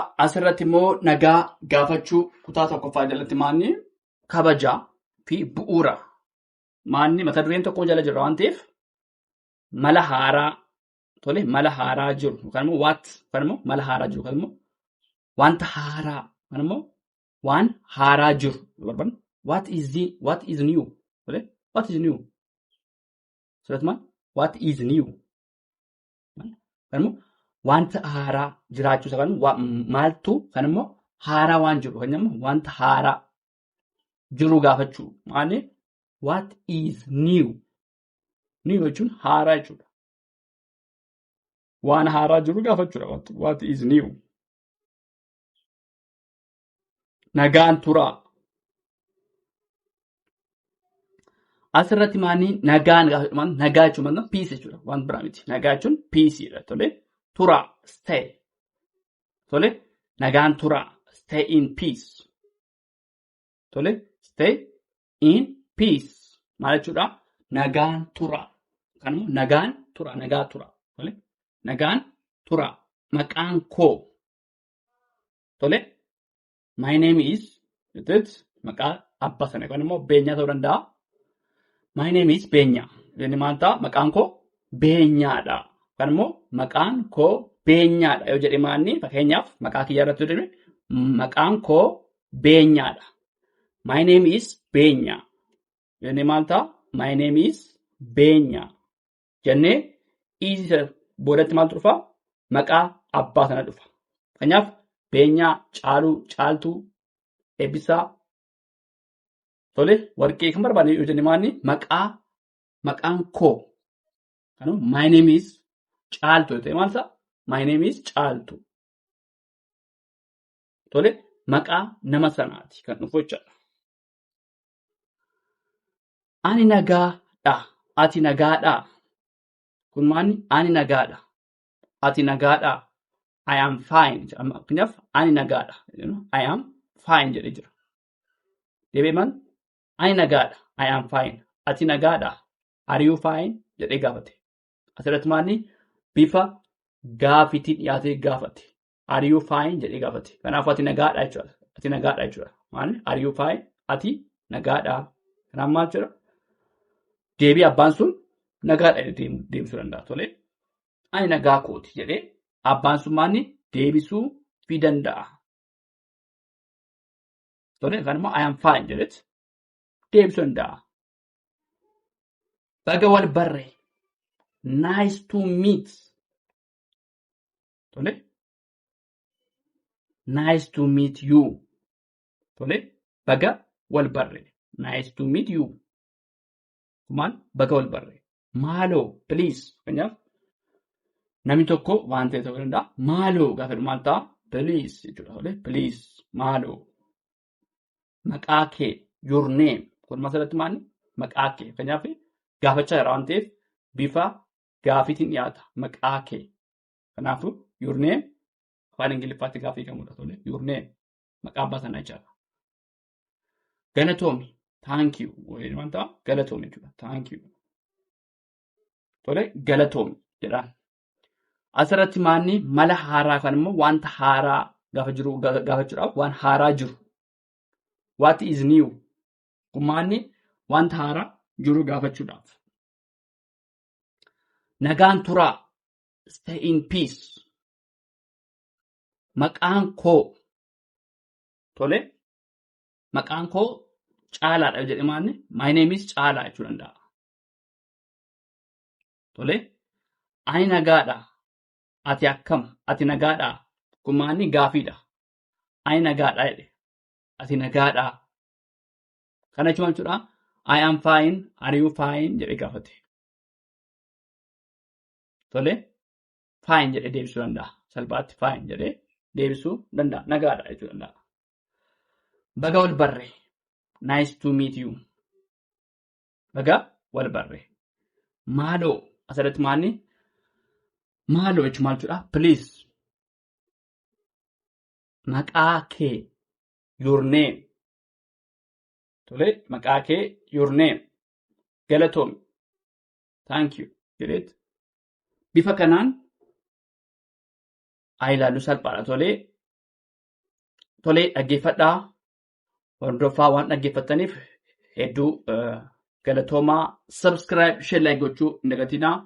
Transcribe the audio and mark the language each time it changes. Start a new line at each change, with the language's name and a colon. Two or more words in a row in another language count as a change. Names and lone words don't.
Oromo: Asirratti immoo nagaa gaafachuu kutaa tokkoffaa jalatti maanni kabajaa fi bu'uura. Maanni mata dureen tokko jala jira waan ta'eef mala haaraa. Tole. Mala haaraa jiru. Kan immoo what. Kan immoo mala haaraa jiru. Kan immoo wanta haaraa. Kan immoo waan haaraa jiru.
English: What is new? Tole. What is new? Sirratuma what is new?
Oromo: Kan immoo wanta haaraa jiraachuu isaa kan maaltu kan immoo haaraa waan jiru. Kan immoo wanta haaraa jiru gaafachuu. Maali?
English: What is new?
Oromo: New jechuun haaraa jechuudha. Waan haaraa jiru gaafachuudha.
English: What is new?
Oromo: Nagaan turaa. Asirratti maanni nagaan nagaa jechuun peace jechuudha. Waan biraa miti. Nagaa jechuun peaceedha. Tole. Turaa. Stay. Tole. Nagaan turaa.
English: Stay in peace. Tole. Stay in peace.
Oromo: Maal jechuudha? Nagaan turaa. Kan immoo nagaan turaa. Nagaa turaa. Tole. Nagaan turaa. Maqaan koo. Tole.
English: My name is.
Oromo: Maqaa abbaa sana yookaan immoo beenyaa ta'uu danda'a.
English: My name is Beenyaa.
Oromo: Inni maal ta'a? Maqaan koo Beenyaadha. Kan immoo maqaan koo Beenyaadha yoo jedhe maanni fakkeenyaaf maqaa kiyyaa irratti jedhame maqaan koo Beenyaadha.
English: My name is Beenyaa.
Oromo: Inni maal ta'a?
English: My name is Beenyaa.
Oromo: Jennee isa boodatti maal dhufa? Maqaa abbaa sana dhufa. Fakkeenyaaf Beenyaa, Caaluu, Caaltuu, Eebbisaa. Tole. Warqee kan barbaade yoo jenne maanni maqaan koo. Kan
English: my name is
Oromo: Caaltuu yoo ta'e maal ta'a?
English: My name is Caaltuu. Tole.
Oromo: Maqaa nama sanaati kan dhufu jechuudha. Ani nagaadha. Ati nagaadha. Kun maanni ani nagaadha. Ati nagaadha.
English: I am fine.
Oromo: Kanaaf ani nagaadha.
English: I am fine
Oromo: jedhee jira. Deebi'ee maal? Ani nagaadha.
English: I am fine.
Oromo: Ati nagaadha.
English: Are you fine?
Oromo: Jedhee gaafate. Asirratti maanni bifa gaafiitiin dhiyaatee gaafate.
English: Are you fine?
Oromo: Jedhee gaafate. Kanaaf ati nagaadha jechuudha. Ati nagaadha jechuudha.
English: Maanni are you fine?
Oromo: Ati nagaadha. Kanaaf maal jechuudha? Deebii abbaan sun nagaadha deebisuu danda'a. Tole. Ani nagaa kooti jedhee abbaan sun maanni deebisuu fi danda'a. Tole. Kan immoo
English: I am fine
Oromo: jedhetti deebisuu danda'a. Baga wal barre.
English: Nice to meet. Tole. nice to meet you.
Oromo: Tole baga wal barre.
English: Nice to meet you.
Oromo: Kumaan baga wal barre. Maaloo please. Kanaaf namni tokko waan ta'e ta'uu danda'a. Maaloo gaafa jedhu maal ta'a? Please jechuudha. Tole please maaloo. Maqaa kee
English: your name.
Oromo: Kun masarratti maali? Maqaa kee. Kanaaf gaafachaa jira waan ta'eef bifa gaafiitiin dhiyaata. Maqaa kee. Kanaafuu
English: your name
Oromo: afaan Ingiliffaatti gaafii kamudha tole.
English: Your name
Oromo: maqaa abbaa sanaa jechaadha. Galatoomi.
English: Thank you.
Oromo: Waan ta'a galatoomi jechuudha.
English: Thank you.
Oromo: Tole galatoomi jedhaan. Asirratti maanni mala haaraa kan immoo wanta haaraa gaafa jiru gaafachuudhaaf waan haaraa jiru.
English: What is new?
Oromo: Kumaanni wanta haaraa jiru gaafachuudhaaf. Nagaan turaa.
English: Stay in peace.
Oromo: Maqaan koo. Tole. Maqaan koo caalaadha jedhe maanni.
English: My name is
Oromo: caalaa jechuu danda'a. Tole. Ani nagaadha. Ati akkam. Ati nagaadha. Kumaanni gaafiidha. Ani nagaadha jedhe. Ati nagaadha. Kana jechuun jechuudha.
English: I am fine. Are you fine?
Oromo: Jedhe gaafate. Tole. Fine jedhe deebisuu danda'a. Salphaatti fine jedhe deebisuu danda'a. Nagaadha jechuu danda'a. Baga wal barre.
English: Nice to meet you.
Oromo: Baga wal barre. Maaloo asirratti maanni? Maaloo jechuun maal jechuudha? Please. Maqaa kee.
English: Your name.
Oromo: Tole maqaa kee
English: your name. Galatoomi. Thank you.
Oromo: Jedheet. Bifa kanaan ilaaluu salphaadha. Tole dhaggeeffadhaa. Hordofaa waan dhaggeeffataniif hedduu galatoomaa.
English: Subscribe, share, like
Oromo: gochuu hin dagatinaa.